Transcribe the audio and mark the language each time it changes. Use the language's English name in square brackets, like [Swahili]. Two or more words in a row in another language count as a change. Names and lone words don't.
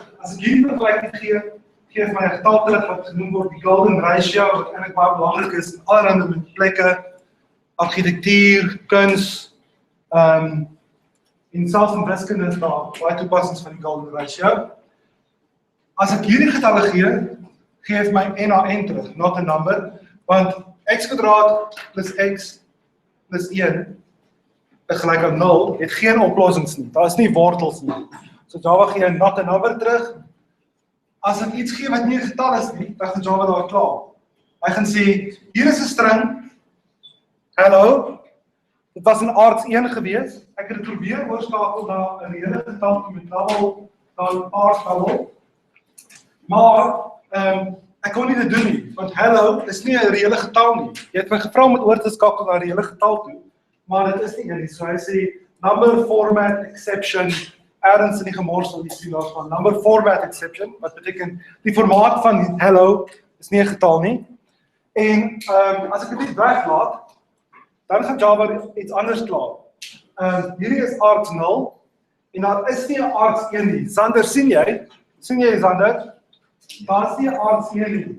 [Afrikaans] As ek hierdie vergelyking geef my 'n getal terug wat genoem word die [English] golden ratio [Afrikaans] wat eintlik baie belangrik is in allerlei plekke, argitektuur, kuns, en selfs in wiskunde is daar baie toepassings van die [English] golden ratio. [Afrikaans] As ek hierdie getalle gee my n terug, [English] not a number, [Afrikaans] want x² plus x plus 1 is gelyk aan 0, het geen oplossings nie, daar is nie wortels nie. So Java gee [English] not a number [Afrikaans] terug. As ek iets gee wat nie 'n getal is nie, dan gaan Java daar klaar. Hy gaan sê, hier is 'n string, hello, dit was in args1 gewees, ek het dit probeer oorskakel na 'n reële getal met double, dan args double, maar ek kon nie dit doen nie, want hello is nie 'n reële getal nie. Jy het my gevra om dit oor te skakel na 'n reële getal toe, maar dit is nie een nie. So hy sê, [English] number format exception, [Afrikaans] ergens in die gemorsel die sien daarvan, [English] number format exception, [Afrikaans] wat beteken, die formaat van hello is nie 'n getal nie. En as ek dit weglaat, dan gaan Java iets anders klaar. Hierdie is args0, en daar is nie 'n args1 nie. Sander, sien jy Sander? Daar is nie 'n args1 nie.